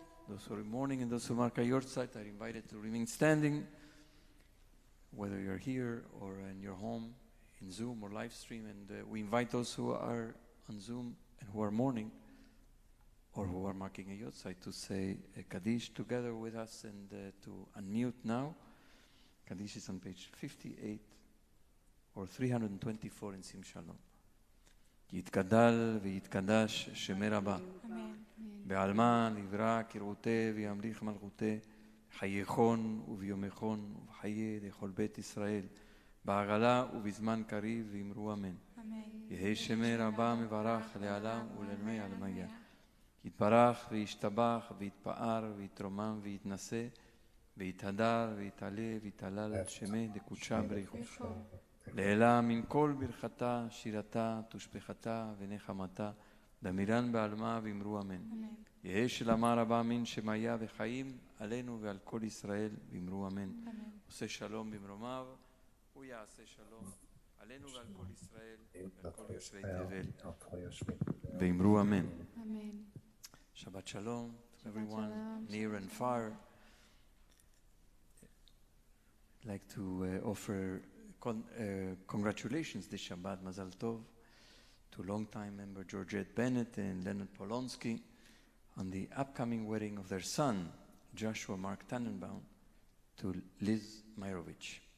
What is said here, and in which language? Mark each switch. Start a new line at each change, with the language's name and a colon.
English: Those who are mourning and those who mark a yahrzeit are invited to remain standing, whether you're here or in your home, in Zoom or live stream, and we invite those who are on Zoom and who are mourning or who are marking a yahrzeit to say a Kaddish together with us and to unmute now. Kaddish is on page 58 or 324 in Sim Shalom.
Aramaic: יתגדל ויתקדש שמי רבה. בעלמא נברא כרעותה וימליך מלכותה, חייכון וביומכון ובחיי לכל בית ישראל, בעגלה ובזמן קריב ואמרו אמן. יהי שמי רבה מברך לעולם ולעלמי עלמיה. יתברך וישתבח ויתפאר ויתרומם ויתנשא ויתהדר ויתעלה ויתהלל שמי דקודשה בריחו. לעילה מן כל ברכתה, שירתה, תושבחתה ונחמתה, דמירן בעלמה ואמרו אמן. יהי שלמה רבה מן שמיה וחיים עלינו ועל כל ישראל ואמרו אמן.
Hebrew: עושה שלום במרומיו, הוא יעשה שלום עלינו ועל כל ישראל ועל כל יושבי תבל ואמרו אמן.
English: Shabbat Shalom to everyone near and far. I'd like to offer congratulations this Shabbat, Mazal Tov, to longtime member Georgette Bennett and Leonard Polonsky on the upcoming wedding of their son, Joshua Mark Tannenbaum, to Liz Meyrovich.